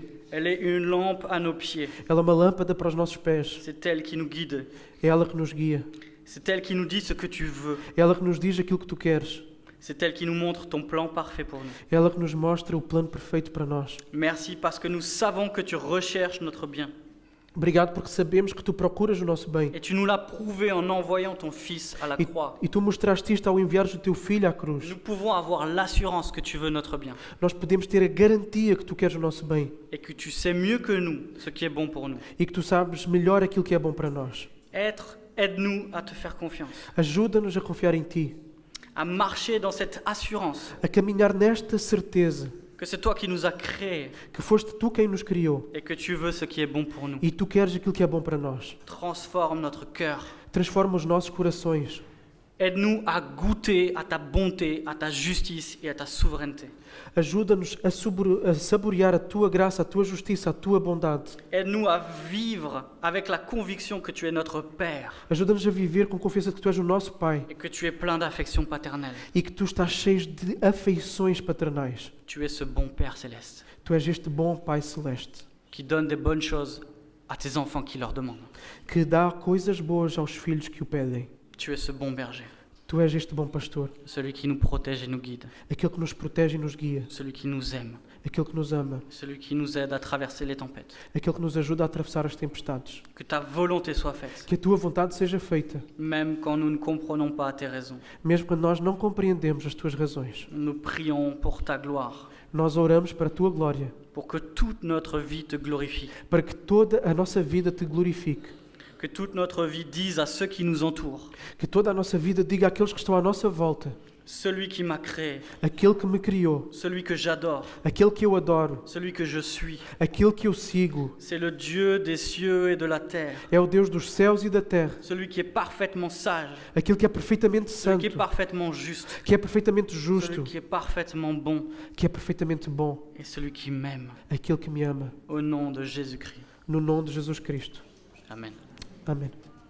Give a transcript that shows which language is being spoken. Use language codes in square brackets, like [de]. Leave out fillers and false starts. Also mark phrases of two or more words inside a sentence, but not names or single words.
[fr] Elle est une lampe à nos pieds. [pt] Ela é uma lâmpada para os nossos pés. [fr] C'est elle qui nous guide. [pt] É ela que nos guia. [fr] C'est elle qui nous dit ce que tu veux. [pt] É ela que nos diz aquilo que Tu queres. [fr] C'est elle qui nous montre ton plan parfait pour nous. [pt] Ela que nos mostra o plano perfeito para nós. [fr] Merci parce que nous savons que tu recherches notre bien. [pt] Obrigado porque sabemos que tu procuras o nosso bem. [fr] Et tu nous l'as prouvé en envoyant ton Fils à la croix. [pt] E tu mostraste isto ao enviares o teu filho à cruz. [fr] Nous pouvons avoir l'assurance que tu veux notre bien [pt] Nós podemos ter a garantia que tu queres o nosso bem [fr] et que tu sais mieux que nous ce qui est bon pour nous. [pt] e que tu sabes melhor aquilo que é bom para nós. [fr] Aide-nous à te faire confiance, [pt] Ajuda-nos a confiar em ti, [fr] à marcher dans cette assurance [pt] a caminhar nesta certeza [fr] que c'est toi qui nous as créés [pt] que foste tu quem nos criou [fr] et que tu veux ce qui est bon pour nous. [pt] e tu queres aquilo que é bom para nós. [fr] Transforme notre cœur. [pt] Transforma os nossos corações. [fr] Aide-nous à goûter à ta bonté, à ta justice et à ta souveraineté. [pt] Ajuda-nos a saborear a tua graça, a tua justiça, a tua bondade. [fr] Aide-nous à vivre avec la conviction que tu es notre Père [pt] Ajuda-nos a viver com confiança que tu és o nosso Pai [fr] et que tu es plein d'affection paternelle. [pt] e que tu estás cheio de afeições paternais. [fr] Tu es ce bon Père céleste [pt] Tu és este bom Pai Celeste [fr] qui donne des bonnes choses à tes enfants qui leur demandent. [pt] que dá coisas boas aos filhos que o pedem. [fr] Tu es ce bon berger, [pt] Tu és este bom pastor, [fr] celui qui nous protège et nous guide, [pt] aquele que nos protege e nos guia, [fr] celui qui nous aime, [pt] aquele que nos ama, [fr] celui qui nous aide à traverser les tempêtes. [pt] aquele que nos ajuda a atravessar as tempestades. [fr] Que ta volonté soit faite, [pt] Que a tua vontade seja feita, [fr] même quand nous ne comprenons pas tes raisons. [pt] mesmo quando nós não compreendemos as tuas razões. [fr] Nous prions pour ta gloire, [pt] Nós oramos para a tua glória, [fr] pour que toute notre vie te glorifie, [pt] para que toda a nossa vida te glorifique, [fr] que toute notre vie dise à ceux qui nous entourent, [pt] que toda a nossa vida diga àqueles que estão à nossa volta: [fr] celui qui m'a créé, [pt] aquele que me criou, [fr] celui que j'adore, [pt] aquele que eu adoro, [fr] celui que je suis, [pt] aquele que eu sigo, [fr] c'est le Dieu des cieux et de la terre, [pt] é o Deus dos céus e da terra, [fr] celui qui est parfaitement sage, [pt] aquele que é perfeitamente [fr] celui qui est [pt] santo, [fr] parfaitement juste, [pt] que é perfeitamente justo, [fr] celui qui est parfaitement bon [pt] que é perfeitamente bom, [fr] et celui qui m'aime. [pt] aquele que me ama. [fr] Au nom de Jésus-Christ. [pt] No nome de Jesus Cristo. [fr] Amen. [pt] Amém.